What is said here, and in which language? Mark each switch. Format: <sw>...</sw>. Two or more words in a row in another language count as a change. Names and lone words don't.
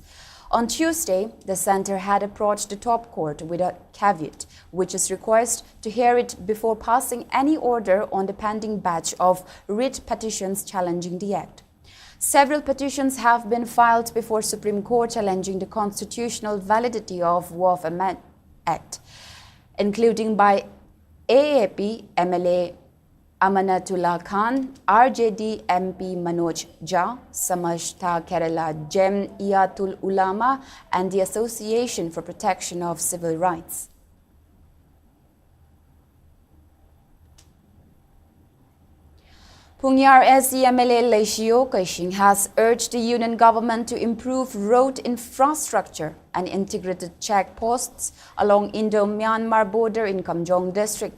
<en>On Tuesday, the centre had approached the top court with a caveat, which is request to hear it before passing any order on the pending batch of writ petitions challenging the act. Several petitions have been filed before Supreme Court challenging the constitutional validity of Waqf Amendment Act, including by AAP MLA Amanatullah Khan, RJD MP Manoj Jha, Samajta Kerala Jamiatul Ulama, and the Association for Protection of Civil Rights. Pungyar SEMLA Leishio Kaishing has urged the union government to improve road infrastructure and integrated checkposts along Indo-Myanmar border in Kamjong district.</en>